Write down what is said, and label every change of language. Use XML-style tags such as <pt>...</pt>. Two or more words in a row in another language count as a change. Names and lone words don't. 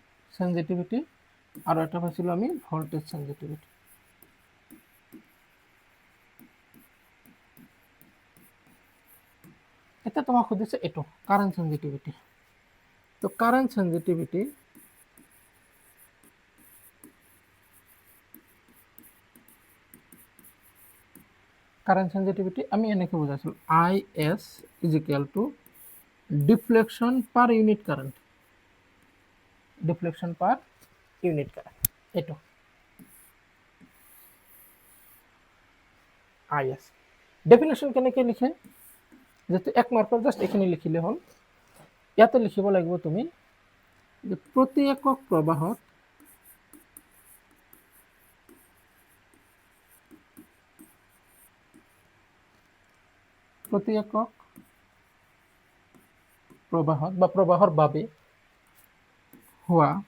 <as>সেনজিটিভিটি আৰু এটা পাইছিলোঁ আমি</as> <en>voltage sensitivity.</en> <as>এতিয়া তোমাক সুধিছে এইটো</as> <en>current sensitivity.</en> <as>তো</as> <en>current sensitivity</en> <as>আমি এনেকৈ বুজাইছিলোঁ</as> <en>IS is equal to deflection per unit current. deflection per unit current এইটো IS।</en> <as>ডেফিনেশন কেনেকৈ লিখে, যেহেতু 1 মাৰ্কৰ জাষ্ট এইখিনি লিখিলে হ'ল। ইয়াতে লিখিব লাগিব তুমি যে প্ৰতি একক প্ৰবাহত বা প্ৰবাহৰ বাবে হোৱা</as>